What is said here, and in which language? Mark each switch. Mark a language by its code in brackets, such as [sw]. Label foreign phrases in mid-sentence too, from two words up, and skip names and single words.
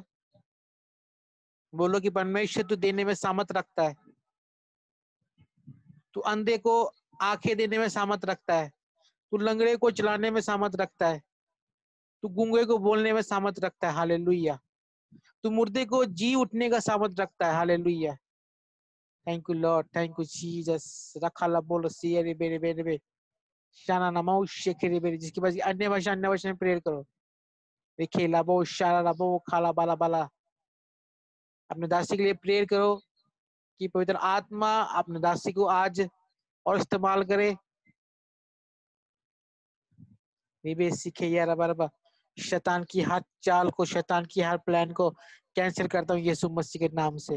[hi] बोलो कि परमेश्वर तू देने में सामर्थ रखता है, तू अंधे को आंखें देने में सामर्थ रखता है, तू लंगड़े को चलाने में सामर्थ रखता है, तू गूंगे को बोलने में सामर्थ रखता है। हालेलुया। तू मुर्दे को जी उठने का सामर्थ रखता है। हालेलुया। [en] Thank you Lord, thank you Jesus. रखाला बोलो सियरे बेरे बेरे बे शाना नमो शेखरे बेरे। [hi] जिसके पास अन्य भाषा में प्रेयर करो। खेला बो शारा बो खाला बाला बाला। अपने दासी के लिए प्रेयर करो कि पवित्र आत्मा अपने दासी को आज और इस्तेमाल करे। सीखे यार बराबर शैतान की हर चाल को, शैतान की हर प्लान को कैंसिल करता हूँ यीशु मसीह के नाम से।